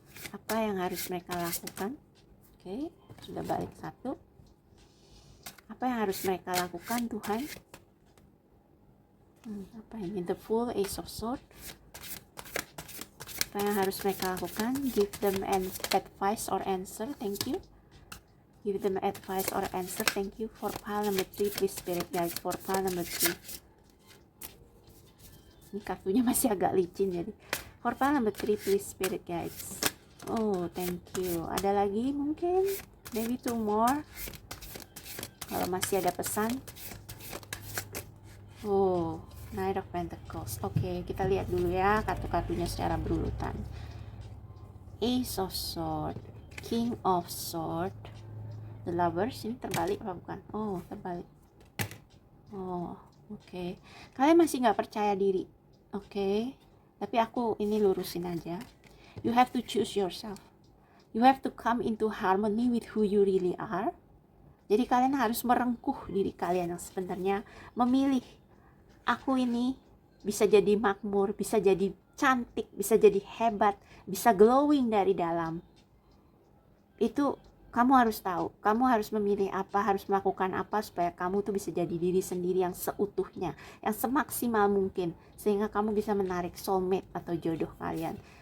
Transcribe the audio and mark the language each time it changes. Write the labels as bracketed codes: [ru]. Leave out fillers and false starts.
[id] Apa yang harus mereka lakukan? Oke, sudah balik 1. Apa yang harus mereka lakukan Tuhan? Apa ini? The Fool, Ace of Swords. Apa yang harus mereka lakukan? [en] Give them an advice or answer. Thank you. Give them advice or answer. Thank you. For pile number 3, please spirit guys. For pile number 3. [id] Ini kartunya masih agak licin jadi. [en] For pile number 3, please spirit guys. Oh, thank you. [id] Ada lagi mungkin? [en] Maybe 2 more. [id] Kalau masih ada pesan. Oh, Knight of Pentacles. Oke, kita lihat dulu ya kartu-kartunya secara berurutan. [en] Ace of Swords, King of Swords, The Lovers. [id] Ini terbalik apa bukan? Oh, terbalik. Oh, oke. Kalian masih nggak percaya diri. Oke. Tapi aku ini lurusin aja. [en] You have to choose yourself. You have to come into harmony with who you really are. [id] Jadi kalian harus merengkuh diri kalian yang sebenarnya, memilih aku ini bisa jadi makmur, bisa jadi cantik, bisa jadi hebat, bisa glowing dari dalam. Itu kamu harus tahu, kamu harus memilih apa, harus melakukan apa supaya kamu tuh bisa jadi diri sendiri yang seutuhnya, yang semaksimal mungkin, sehingga kamu bisa menarik soulmate atau jodoh kalian.